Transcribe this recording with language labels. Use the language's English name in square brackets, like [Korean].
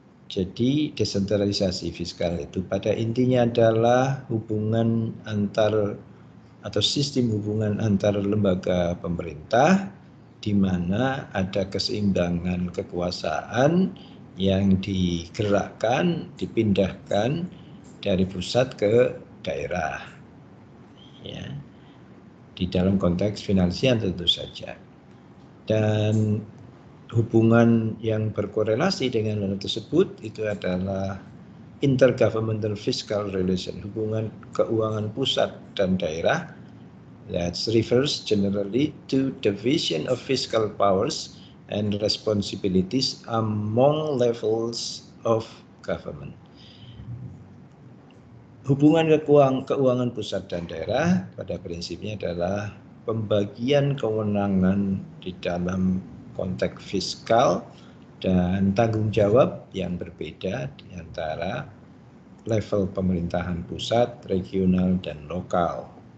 [Indonesian] Jadi desentralisasi fiskal itu pada intinya adalah hubungan antar atau sistem hubungan antar lembaga pemerintah, di mana ada keseimbangan kekuasaan yang digerakkan, dipindahkan dari pusat ke daerah, ya, di dalam konteks finansial tentu saja. Dan hubungan yang berkorelasi dengan hal tersebut itu adalah [English] intergovernmental fiscal relation, [Indonesian] hubungan keuangan pusat dan daerah. [English] That refers generally to division of fiscal powers and responsibilities among levels of government. [Indonesian] Hubungan keuangan pusat dan daerah pada prinsipnya adalah pembagian kewenangan di dalam konteks fiskal dan tanggung jawab yang berbeda di antara level pemerintahan pusat, regional, dan lokal.